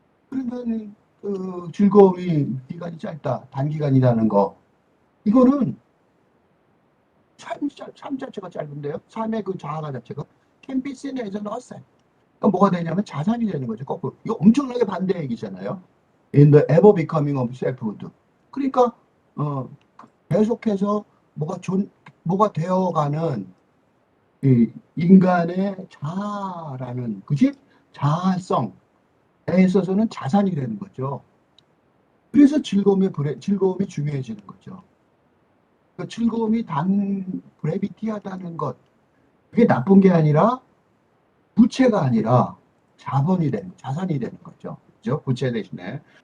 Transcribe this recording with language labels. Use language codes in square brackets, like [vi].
[ko] 그러면 즐거움이 기간이 짧다, 단기간이라는 거. 이거는 삶 자체가 짧은데요. 삶의 그 자아가 자체가 [en] can be seen as an asset. [ko] 그러니까 뭐가 되냐면 자산이 되는 거죠. 거꾸로. 이거 엄청나게 반대 얘기잖아요. [en] In the ever becoming of selfhood. [ko] 그러니까 계속해서 뭐가 되어가는 이 인간의 자아라는 그지? 자아성에 있어서는 자산이 되는 거죠. 그래서 즐거움이 중요해지는 거죠. 그 즐거움이 브레비티하다는 것, 그게 나쁜 게 아니라 부채가 아니라 자산이 되는 거죠. 그죠? 부채 대신에.